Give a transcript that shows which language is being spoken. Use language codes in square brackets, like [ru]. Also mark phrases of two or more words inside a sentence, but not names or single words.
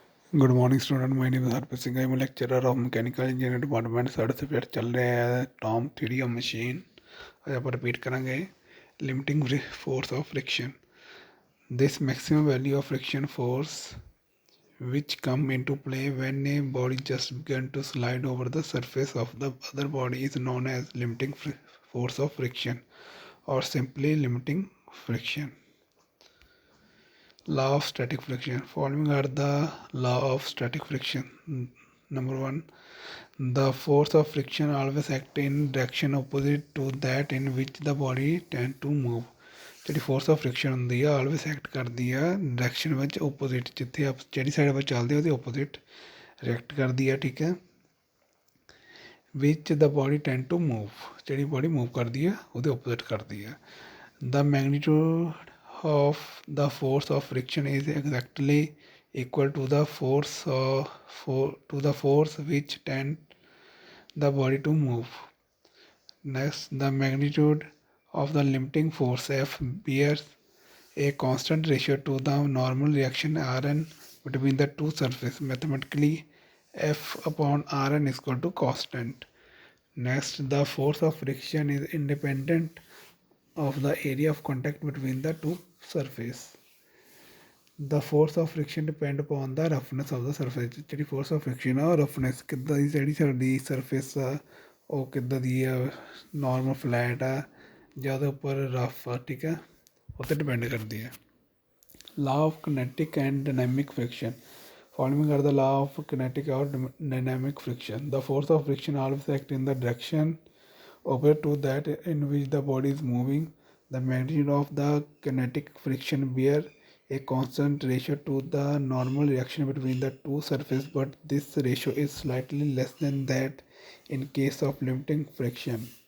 [en] Good morning student, my name is Harpreet Singh. I am lecturer of mechanical engineering department. [hi] साढ़े सब्जेक्ट चल रहे हैं टॉम [en] theory of machine. [hi] आज आप रिपीट करेंगे [en] limiting force of friction. this maximum value of friction force which come into play when a body just began to slide over the surface of the other body is known as limiting force of friction or simply limiting friction. Law of static friction. Following are the law of static friction. Number one, the force of friction always act in direction opposite to that in which the body tend to move. [pa] ਜਿਹੜੀ [en] force of friction [pa] ਹੁੰਦੀ ਆ [en] always act [pa] ਕਰਦੀ ਆ ਡਾਇਰੈਕਸ਼ਨ ਵਿੱਚ ਓਪੋਜ਼ਿਟ, ਜਿੱਥੇ ਆਪ ਜਿਹੜੀ ਸਾਈਡ ਵਿੱਚ ਚੱਲਦੇ ਉਹਦੇ ਓਪੋਜ਼ਿਟ ਰਿਐਕਟ ਕਰਦੀ ਆ, ਠੀਕ ਹੈ। [en] which the body tend to move, [pa] ਜਿਹੜੀ [en] body move [pa] ਕਰਦੀ ਆ ਉਹਦੇ ਓਪੋਜ਼ਿਟ ਕਰਦੀ ਆ। [en] The magnitude of the force of friction is exactly equal to the force which tend the body to move. Next, the magnitude of the limiting force F bears a constant ratio to the normal reaction Rn between the two surfaces. Mathematically, F upon Rn is equal to constant. Next, the force of friction is independent of the area of contact between the two surfaces. The force of friction depend upon the roughness of the surface. [pa] ਜਿਹੜੀ [en] force of friction [pa] ਆ ਉਹ roughness ਕਿੱਦਾਂ ਦੀ, ਜਿਹੜੀ ਸਾਡੀ surface ਆ ਉਹ ਕਿੱਦਾਂ ਦੀ ਆ, [en] normal flat [pa] ਆ ਜਾਂ ਉਹਦੇ ਉੱਪਰ rough ਆ, ਠੀਕ ਹੈ, ਉਹ 'ਤੇ depend ਕਰਦੀ ਹੈ। [en] Law of kinetic and dynamic friction. Following are the law of kinetic or dynamic friction. The force of friction always act in the direction opposite to that in which the body is moving. The magnitude of the kinetic friction bear a constant ratio to the normal reaction between the two surfaces, but this ratio is slightly less than that in case of limiting friction.